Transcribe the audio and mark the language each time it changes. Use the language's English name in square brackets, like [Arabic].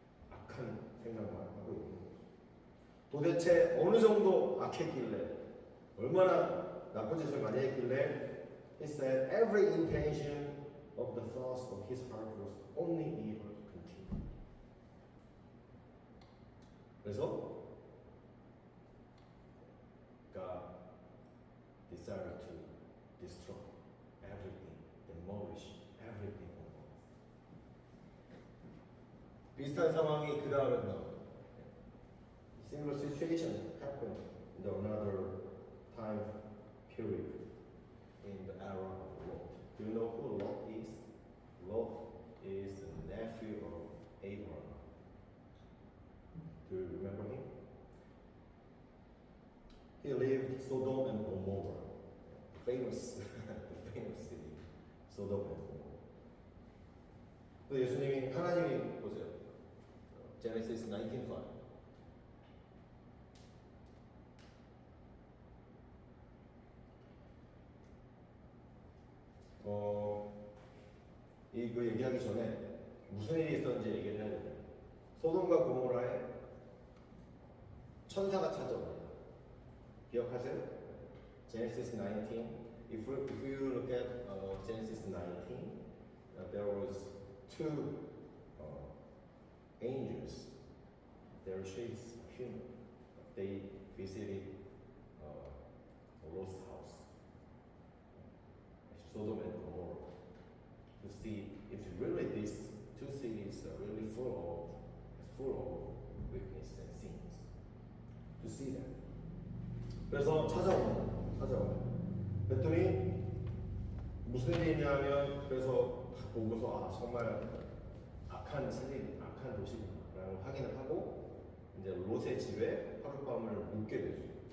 [Korean] 악한 생각만 하고 있는 거죠. 도대체 어느 정도 악했길래, 얼마나 나쁜 짓을 많이 했길래, [English] he said every intention of the thoughts of his heart was only evil continue. [Korean] 그래서 [English] God desired to destroy everything, demolish everything. [Korean] 비슷한 상황이 그 다음에 나와요. [English] Similar situation happened in another time period in the era of Lot. Do you know who Lot is? Lot is the nephew of Abraham. Do you remember him? He lived Sodom and Gomorrah, famous, the famous city, Sodom and Gomorrah. [Korean] 또 예수님이 하나님이 보세요. [English] Genesis 19:5. [Korean] 이거 얘기하기 전에 무슨 일이 있었는지 얘기를 해야 돼요. 소돔과 고모라에 천사가 찾아옵니다. 기억하세요? Genesis 19. [English] If you look at Genesis 19, there was two angels. Their shapes human. They visited Lot's house, Sodom and Gomorrah, to see if really these two cities are really full of weakness and sins. To see them. [Korean] 그래서 찾아옵니다. 그랬더니 무슨 일이 있냐면, 그래서 보고서 정말 악한 도시구나라는 확인을 하고 이제 롯의 집에 하룻밤을 묵게 되죠.